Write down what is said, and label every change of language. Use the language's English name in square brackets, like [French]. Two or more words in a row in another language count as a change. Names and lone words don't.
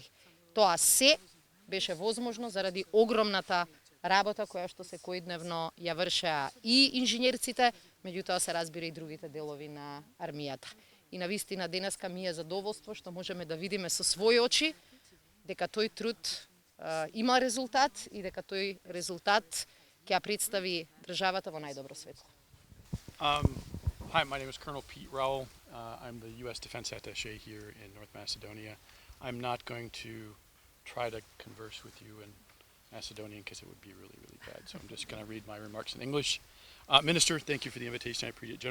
[Macedonian] Тоа се беше возможно заради огромната работа која што секојдневно ја вршеа и инженерците, меѓутоа се разбира и другите делови на армијата. И навистина денеска ми е задоволство што можеме да видиме со своји очи дека тој труд има резултат и дека тој резултат ќе ја представи државата во најдобро светло. [English] Hi, my name is Colonel Pete Rowell. I'm the U.S. Defense Attaché here in North Macedonia. I'm not going to try to converse with you in Macedonian because it would be really, really bad. So I'm just going to read my remarks in English. Minister, thank you for the invitation.